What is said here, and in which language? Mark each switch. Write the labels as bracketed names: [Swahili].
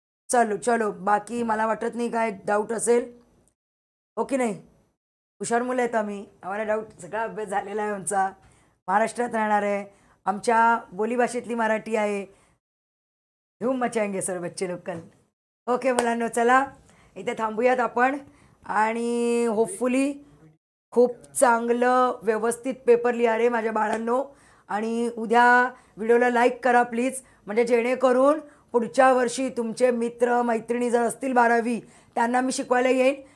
[Marathi] चलो चलो, बाकी मला वाटत नाही काय डाऊट असेल. हो की नाही. हुशार मुलं आहेत आम्ही, आम्हाला डाऊट सगळा अभ्यास झालेला आहे आमचा. महाराष्ट्रात राहणार आहे, आमच्या बोलीभाषेतली मराठी आहे. [Hindi] धूम मचाएंगे सर बच्चे लोग कल. [Marathi] ओके मुलांनो, चला इथे थांबूयात आपण. आणि होपफुली खूप चांगलं व्यवस्थित पेपर लिहा रे माझ्या बाळांनो. आणि उद्या व्हिडिओला लाईक करा प्लीज, म्हणजे जेणेकरून पुढच्या वर्षी तुमचे मित्र मैत्रिणी जर असतील 12वी त्यांना मी शिकवायला येईन.